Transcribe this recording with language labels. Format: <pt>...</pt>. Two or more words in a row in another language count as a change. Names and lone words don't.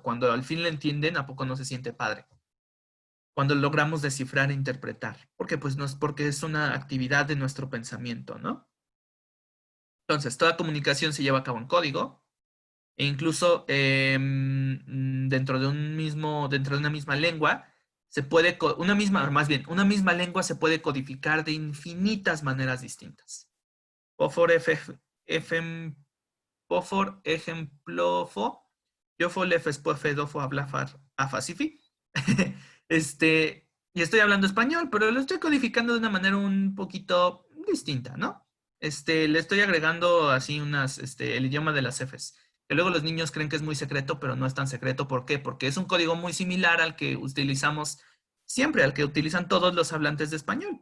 <es>Cuando al fin lo entienden, ¿a poco no se siente padre? Cuando logramos descifrar e interpretar, porque pues no es porque es una actividad de nuestro pensamiento, ¿no? Entonces, toda comunicación se lleva a cabo en código e incluso dentro de una misma lengua se puede, una misma lengua se puede codificar de infinitas maneras distintas. Pofor, pofor, ejemplofo, yofo, lefes, pofe, dofo, hablafar, afasifi. Y estoy hablando español, pero lo estoy codificando de una manera un poquito distinta, ¿no? Le estoy agregando así el idioma de las Fs, que luego los niños creen que es muy secreto, pero no es tan secreto. ¿Por qué? Porque es un código muy similar al que utilizamos siempre, al que utilizan todos los hablantes de español.</es>